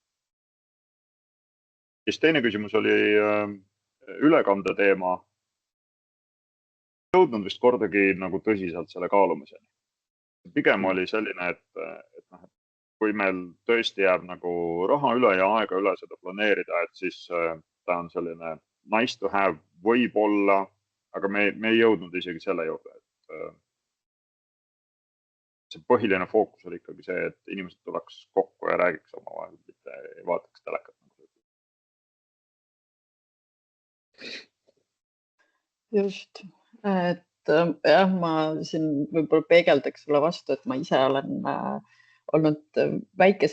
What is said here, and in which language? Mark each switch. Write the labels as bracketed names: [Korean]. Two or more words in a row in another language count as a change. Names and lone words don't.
[Estonian] Siis teine küsimus oli ülekande teema. Jõudnud vist kordagi nagu tõsiselt selle kaalumiseni. Pigem oli selline, et kui meil tõesti jääb nagu raha üle ja aega üle seda planeerida, et siis ta on selline [English] nice to have [Estonian] võib-olla, aga me ei jõudnud isegi selle juurde, et see põhiline fookus oli ikkagi see, et inimesed tuleks kokku ja räägiks omavahel, mitte ei vaataks telekat. Just, et jah, ma siin võib-olla peegeldaks sulle vastu, et ma ise olnud väikese